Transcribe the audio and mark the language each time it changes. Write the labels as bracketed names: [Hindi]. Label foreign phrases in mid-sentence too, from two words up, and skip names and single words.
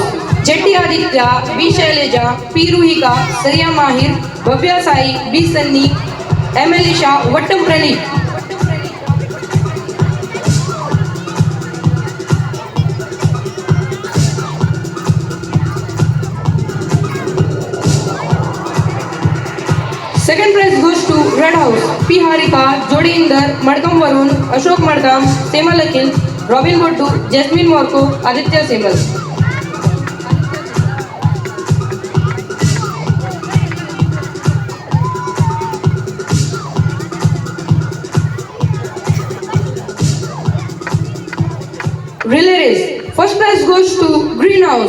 [English] Jetty Aditya, B. Shailaja, P. Ruhika, Sarya Mahir, Bhavya Sai, B. Sunny, M. Elisha, Vattam Praneeth. Second prize goes to Red House. P. Harika, Jodi Indar, Madkam Varun, Ashok Madkam, Semal Akil, Robin Boddu, Jasmine Morko, Aditya Semal. Relay race. First prize goes to Green House.